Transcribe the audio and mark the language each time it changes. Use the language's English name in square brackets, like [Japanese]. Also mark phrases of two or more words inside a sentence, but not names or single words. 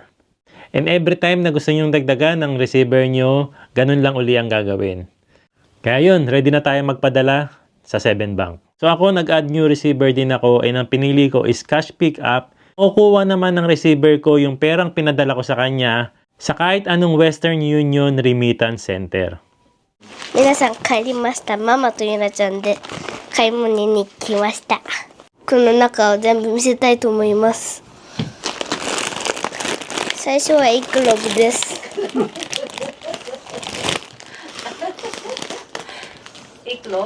[English] And every time [Filipino] na gusto nyong dagdagan ng receiver nyo, ganun lang uli ang gagawin. Kaya yun, ready na tayo magpadala sa 7 Bank. So ako, nag- [English] add new receiver [Filipino] din ako and ang pinili ko is [English] cash pick up. [Filipino] Kukuha naman ng receiver ko yung perang pinadala ko sa kanya sa kahit anong Western Union Remittance Center. [Japanese] 皆さん帰りました。ママとゆなちゃんで買い物に来ました。この中を全部見せたいと思います。最初はエッグログです。エクロ